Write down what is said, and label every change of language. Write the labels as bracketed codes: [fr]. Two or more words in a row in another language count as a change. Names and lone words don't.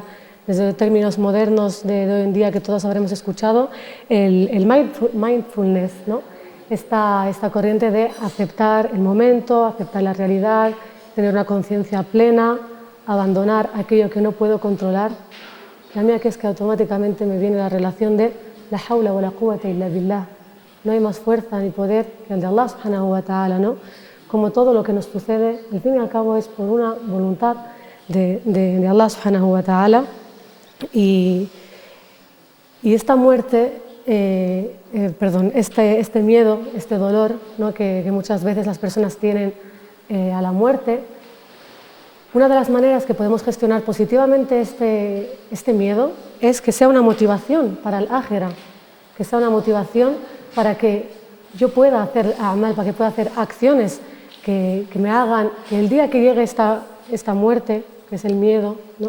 [es] Desde términos modernos de hoy en día que todos habremos escuchado, el mindfulness, ¿no? Esta corriente de aceptar el momento, aceptar la realidad, tener una conciencia plena, abandonar aquello que no puedo controlar. La mía que es que automáticamente me viene la relación de [ar] لا حول ولا قوة إلا بالله. [es] No hay más fuerza ni poder que el de [ar] الله سبحانه وتعالى, [es] ¿no? Como todo lo que nos sucede, al fin y al cabo es por una voluntad de [ar] الله سبحانه وتعالى. [es] Y esta muerte, este miedo, este dolor, ¿no? que muchas veces las personas tienen a la muerte, una de las maneras que podemos gestionar positivamente este miedo es que sea una motivación para el ájera, que sea una motivación para que yo pueda hacer amal, para que pueda hacer acciones que me hagan que el día que llegue esta muerte, que es el miedo, ¿no?